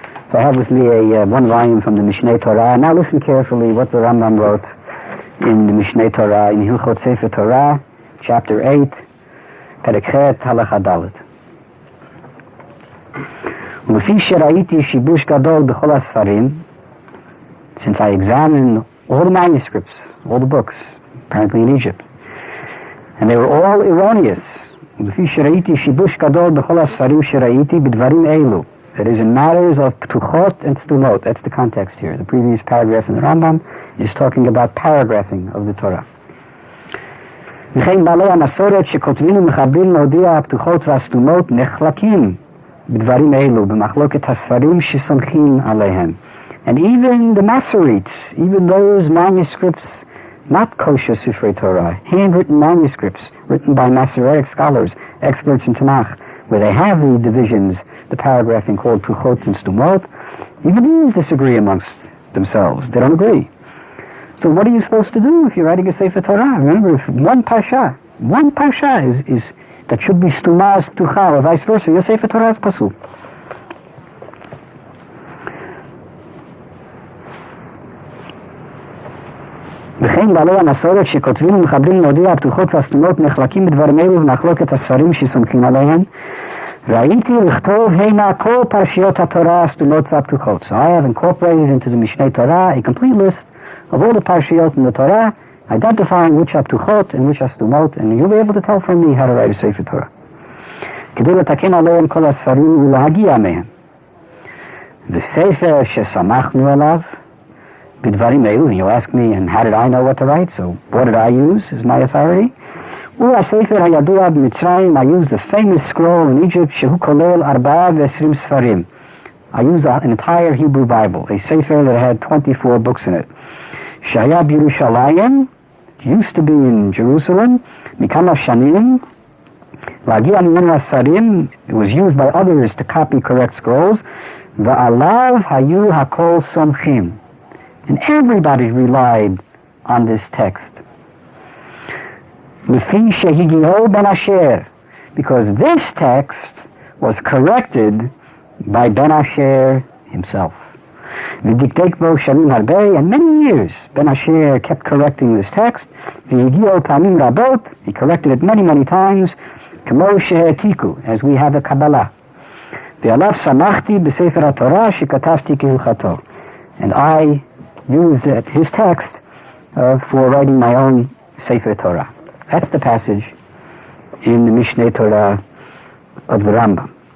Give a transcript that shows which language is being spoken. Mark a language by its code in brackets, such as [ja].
[en] So I have with me one volume from the Mishneh Torah. Now listen carefully what the Rambam wrote in the Mishneh Torah, in Hilchot Sefer Torah, chapter 8, [he] פרק ח' הלכה ד'. ולפי שראיתי שיבוש גדול בכל הספרים, [en] since I examined all the manuscripts, all the books, apparently in Egypt, and they were all erroneous. [he] ולפי שראיתי שיבוש גדול בכל הספרים שראיתי בדברים אלו, [en] that is in matters of ptuchot and stumot. That's the context here. The previous paragraph in the Rambam is talking about paragraphing of the Torah. [he] וכן בעלי המסורת שכותבים ומחברים להודיע הפתוחות והסתומות נחלקים בדברים אלו במחלוקת הספרים שסומכים עליהם. [en] And even the Masoretes, even those manuscripts, not kosher Sifrei Torah, handwritten manuscripts written by Masoretic scholars, experts in Tanakh, where they have the divisions, the paragraphing called ptuchot and stumot, even these disagree amongst themselves. They don't agree. So what are you supposed to do if you're writing a Sefer Torah? Remember, if one parsha is that should be stuma ptucha, or vice versa, your Sefer Torah is pasul. [he] וכן בעלי המסורת שכותבים ומחברים להודיע הפתוחות והסתומות נחלקים בדברים אלו ומחלוקת הספרים שסומכים עליהם, ראיתי לכתוב הנה כל פרשיות התורה הסתומות והפתוחות. [en] So I have incorporated into the Mishneh Torah a complete list of all the parshiyot in the Torah, identifying which are ptuchot and which are stumot, and you'll be able to tell from me how to write a Sefer Torah. [he] כדי לתקן עליהם כל הספרים ולהגיע מהם. וספר שסמכנו עליו בדברים אלו, [en] and you'll ask me, and how did I know what to write? So what did I use as my authority? [he] הוא הספר הידוע במצרים, [en] I used the famous scroll in Egypt, [he] שהוא כולל 24 ספרים. [en] I used an entire Hebrew Bible, a sefer that had 24 books in it. [he] שהיה בירושלים, [en] used to be in Jerusalem, [he] מכמה שנים, להגיע ממנו הספרים, [en] it was used by others to copy correct scrolls, [he] ועליו היו הכל סומכים. [en] And everybody relied on this text. [he] לפי שהגיעו [en] Ben Asher, because this text was corrected by Ben Asher himself. [he] ודקדק בו שנים הרבה, [en] and many years Ben Asher kept correcting this text. [he] והגיעו פעמים רבות, [en] he corrected it many times, [he] כמו שהעתיקו, [en] as we have a Kabbalah. [he] ועליו שמחתי בספר התורה שכתבתי כהלכתו. [en] And I used his text for writing my own Sefer Torah. That's the passage in the Mishneh Torah of the Rambam.